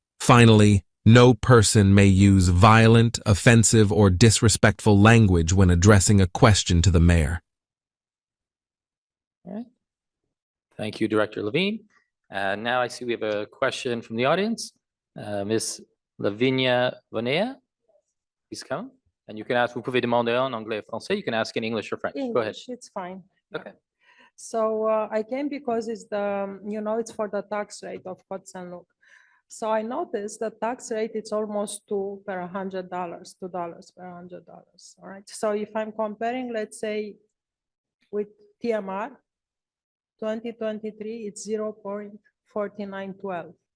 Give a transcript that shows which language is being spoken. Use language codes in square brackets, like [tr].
[en] Finally, no person may use violent, offensive, or disrespectful language when addressing a question to the mayor. All right. Thank you, Director Levine. Now I see we have a question from the audience. Ms. Lavinia Vonea, please come. And you can ask, [fr] vous pouvez demander en anglais et français. [en] You can ask in English or French. Go ahead. English, it's fine. Okay. So I came because it's the, it's for the tax rate of Côte Saint-Luc. So I noticed the tax rate, it's almost $2 per $100, $2 per $100. All right. So if I'm comparing, let's say with TMR, 2023, it's 0.4912.